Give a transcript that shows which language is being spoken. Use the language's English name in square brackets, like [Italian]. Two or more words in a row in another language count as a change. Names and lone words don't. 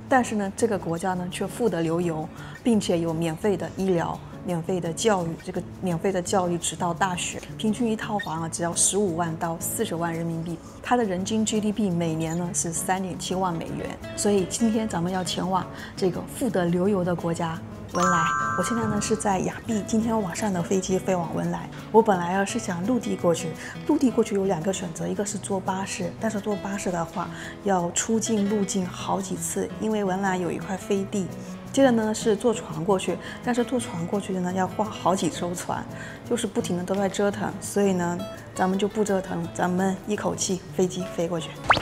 [Chinese] 但是呢，这個國家呢卻富得流油，並且有免費的醫療、免費的教育，這個免費的教育直到大學，平均一套房啊只要15萬到40萬人民幣，它的人均 GDP 每年呢是3.7萬美元。所以今天咱們要前往這個富得流油的國家。文萊，我現在呢是在雅碧，今天晚上的飛機飛往文萊。我本來是想陸地過去，陸地過去有2個選擇，一個是坐巴士，但是坐巴士的話要出境入境好幾次，因為文萊有一塊飛地。接着呢是坐船過去，但是坐船過去呢要換好幾艘船，就是不停的都在折騰，所以呢咱們就不折騰了，咱們一口氣飛機飛過去。